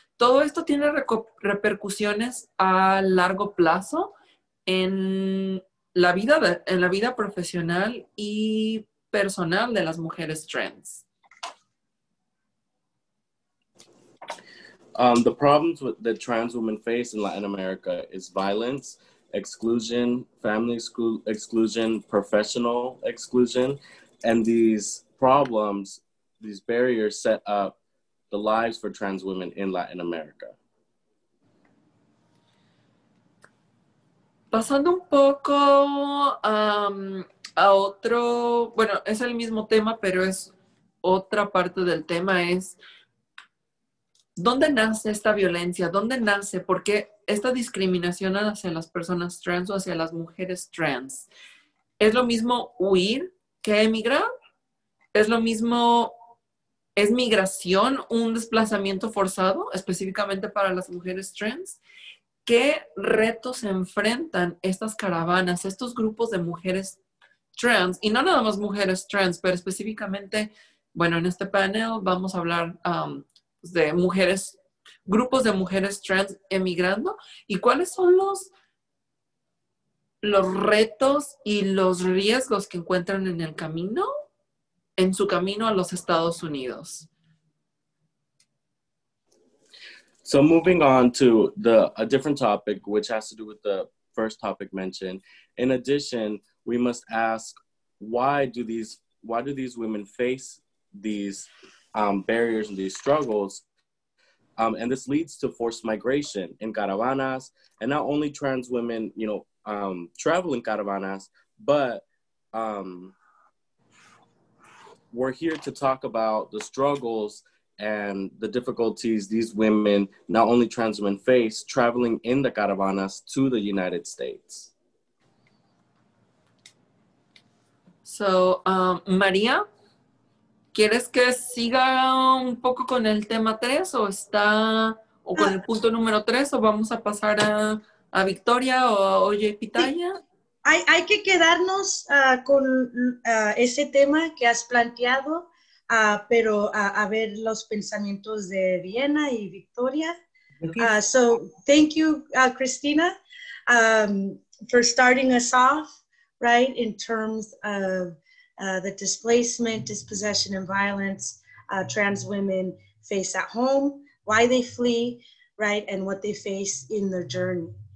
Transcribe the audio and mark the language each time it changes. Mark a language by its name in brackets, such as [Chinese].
[Spanish] Todo esto tiene repercusiones a largo plazo en la vida profesional y personal de las mujeres trans. [English] The problems that trans women face in Latin America is violence, exclusion, family exclusion, professional exclusion, and these problems, these barriers set up the lives for trans women in Latin America. [Spanish] Pasando un poco a otro, bueno, es el mismo tema, pero es otra parte del tema, es ¿dónde nace esta violencia? ¿Dónde nace? ¿Por qué esta discriminación hacia las personas trans o hacia las mujeres trans? ¿Es lo mismo huir que emigrar? ¿Es lo mismo, es migración un desplazamiento forzado específicamente para las mujeres trans? ¿Qué retos se enfrentan estas caravanas, estos grupos de mujeres trans, y no nada más mujeres trans, pero específicamente, bueno, en este panel vamos a hablar de mujeres, grupos de mujeres trans emigrando, y cuáles son los retos y los riesgos que encuentran en su camino a los Estados Unidos. [English] So moving on to a different topic, which has to do with the first topic mentioned. In addition, we must ask, why do these women face these barriers and these struggles? And this leads to forced migration in caravanas, and not only trans women, travel in caravanas, but we're here to talk about the struggles and the difficulties these women, not only trans women, face traveling in the caravanas to the United States. [Spanish] So, María, ¿quieres que siga un poco con el tema 3 o con el punto número 3 o vamos a pasar a Victoria o Oye Pitaya? Hay que quedarnos con ese tema que has planteado, pero a ver los pensamientos de Viena y Victoria. [English] So thank you, Christina, for starting us off, right, in terms of the displacement, dispossession, and violence trans women face at home, why they flee, right, and what they face in their journey.